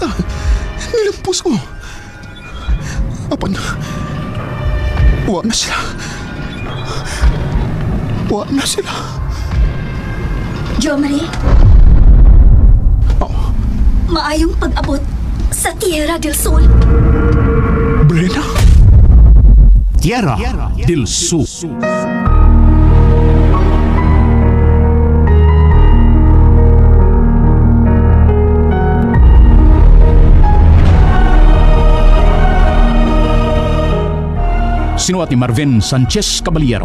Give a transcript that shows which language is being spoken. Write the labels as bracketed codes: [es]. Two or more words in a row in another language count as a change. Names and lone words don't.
[ceb] Nilampos ko. Apan, wa na sila. Wa na sila. Jo Marie, Oh, maayong pag-abot sa Tierra del Sol. Brena? Tierra del Sur. Sinuat ni Marvin Sanchez Caballero.